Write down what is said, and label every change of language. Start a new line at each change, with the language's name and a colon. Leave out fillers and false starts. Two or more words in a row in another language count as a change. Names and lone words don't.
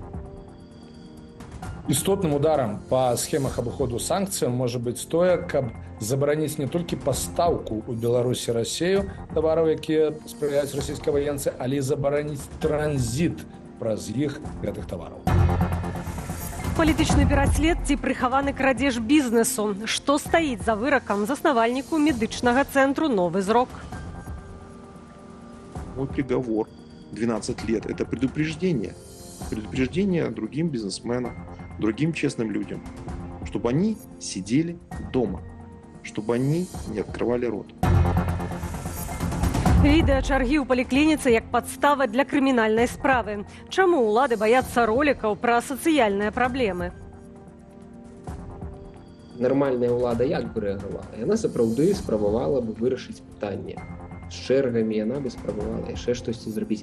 Belarusian: Істотным ударам па схемах абыходу санкцыяў можа быць тое, каб забараніць не толькі пастаўку ў Беларусі Расею тавараў, якія спрыяюць расійскай ваенцы, але і забараніць транзіт праз іх гэтых тавараў. Палітычны пераслед ці прыхаваны крадзеж бізнесу. Што стаіць за выракам заснавальніку медычнага цэнтру «Новы зрок»?
Russian: Мой приговор 12 лет – это предупреждение. Предупреждение другим бизнесменам, другим честным людям, чтобы они сидели дома, чтобы они не открывали рот.
Belarusian: Відэачаргі ў паліклініцы як падстава для крымінальнай справы. Чаму ўлады баяцца ролікаў пра сацыяльныя праблемы? Нармальная ўлада як бы рэагавала? Яна сапраўды спрабавала бы вырашыць пытанне. З чэргамі яна бы спрабавала яшчэ штосьці зрабіць.